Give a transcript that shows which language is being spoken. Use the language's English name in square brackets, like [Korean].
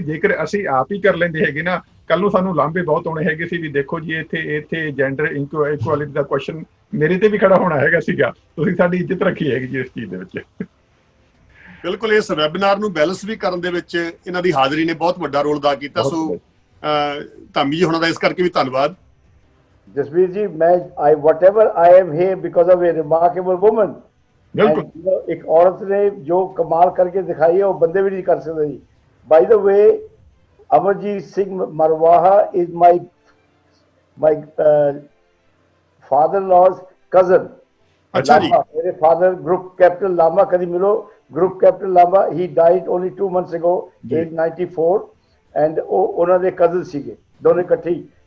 [Punjabi] ਜੇਕਰ ਅਸੀਂ ਆਪ ਹੀ ਕਰ ਲੈਂਦੇ ਹੈਗੇ ਨਾ ਕੱਲ ਨੂੰ ਸਾਨੂੰ ਲਾਂਭੇ ਬਹੁਤ ਆਉਣੇ ਹੈਗੇ ਸੀ ਵੀ ਦੇਖੋ ਜੀ ਇੱਥੇ ਜੈਂਡਰ ਇਕੁਐਲਿਟੀ ਦਾ ਕੁਐਸਚਨ ਮੇਰੇ ਤੇ ਵੀ ਖੜਾ ਹੋਣਾ ਹੈਗਾ ਸੀਗਾ। ਤੁਸੀਂ ਸਾਡੀ ਇੱਜ਼ਤ ਰੱਖੀ ਹੈਗੀ ਜੀ ਇਸ ਚੀਜ਼ ਦੇ ਵਿੱਚ। ਬਿਲਕੁਲ ਇਸ ਵੈਬਿਨਾਰ ਨੂੰ ਬੈਲੈਂਸ ਵੀ ਕਰਨ ਦੇ ਵਿੱਚ ਇਹਨਾਂ ਦੀ ਹਾਜ਼ਰੀ ਨੇ ਬਹੁਤ ਵੱਡਾ ਰੋਲ ਅਦਾ ਕੀਤਾ। ਸੋ ਧਾਮੀ ਜੀ ਹੁਣਾਂ ਦਾ ਇਸ ਕਰਕੇ ਵੀ ਧੰਨਵਾਦ। [English] Jasveer ji I whatever I am here because of a remarkable woman। [Punjabi] ਇੱਕ ਔਰਤ ਨੇ ਜੋ ਕਮਾਲ ਕਰਕੇ ਦਿਖਾਈ ਹੈ ਉਹ ਬੰਦੇ ਵੀ ਨਹੀਂ ਕਰ ਸਕਦੇ ਜੀ। [English] By the way, Amarjit Singh Marwaha is my father-in-law's cousin। [Punjabi] ਅੱਛਾ ਜੀ। ਮੇਰੇ [English] father group captain Lama, [Punjabi] ਕਦੀ ਮਿਲੋ। [English] group captain Lama, he died only 2 months ago, age 94, and [Punjabi] ਉਹਨਾਂ ਦੇ [English] cousin [Punjabi] ਸੀਗੇ ਦੋਨੇ ਇਕੱਠੇ।